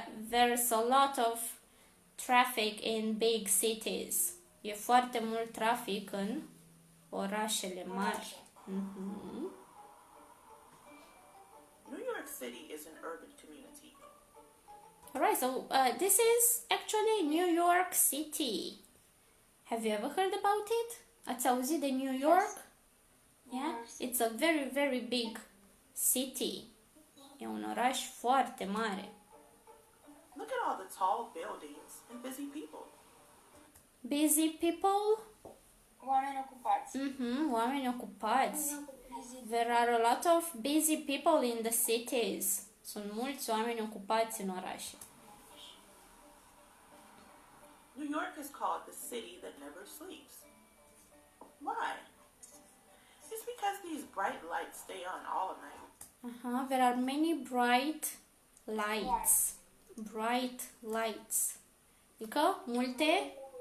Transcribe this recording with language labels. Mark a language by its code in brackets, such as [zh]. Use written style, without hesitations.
[en] There's a lot of traffic in big cities. [ro] E foarte mult trafic în orașele mari. [en] New York City is an urban community. Alright, so this is actually New York City. Have you ever heard about it? [ro] Ați auzit de [en] New York? Yeah? It's a very, very big city. [ro] E un oraș foarte mare. [en] Look at all the tall buildings and busy people. Busy people? [ro] Oameni ocupați. Oameni ocupați. [en] There are a lot of busy people in the cities. [ro] Sunt mulți oameni ocupați în orașe. [en] New York is called the city that never sleeps. Why? It's because these bright lights stay on all night. There are many bright lights. Bright lights. [ro] Adică multe